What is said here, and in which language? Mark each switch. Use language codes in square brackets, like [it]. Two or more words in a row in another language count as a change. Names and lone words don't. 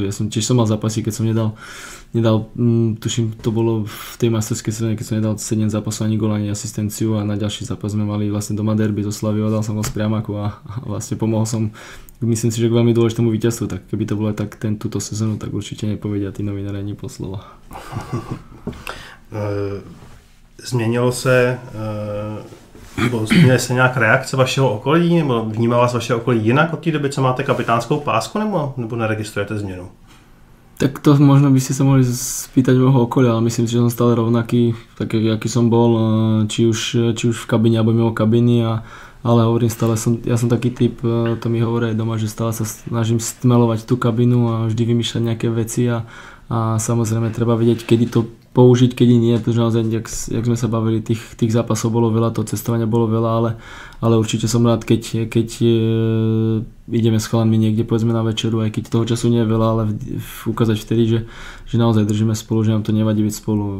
[sk] Tiež som mal zápasy, keď som nedal, tuším, to bolo v tej masterskej sezóne, keď som nedal 7 zápasov ani gól, ani asistenciu a na ďalší zápas sme mali vlastne doma derby zo Slaviou, dal som ho z priamaku a vlastne pomohol som, myslím si, že k veľmi dôležitému víťazstvu, tak keby to bolo tak túto sezónu, tak určite nepovedia tí novinári ani po slovo. [cs] Změnily se nějak reakce vašeho okolí, nebo vnímá vás vaše okolí jinak od té doby, co máte kapitánskou pásku, nebo neregistrujete změnu? [sk] Tak to možno by ste sa mohli spýtať môjho okolia, ale myslím si, že som stále rovnaký, tak aký som bol, či už v kabine alebo mimo kabiny, ale hovorím stále, ja som taký typ, to mi hovorí aj doma, že stále sa snažím stmelovať tú kabinu a vždy vymýšľať nejaké veci a samozrejme treba vedieť, kedy to použiť, kedy nie, pretože naozaj, jak sme sa bavili, tých zápasov bolo veľa, to cestovania bolo veľa, ale určite som rád, keď ideme s chalanmi niekde, povedzme na večeru, aj keď toho času nie je veľa, ale ukázať vtedy, že naozaj držíme spolu, že nám to nevadí byť spolu.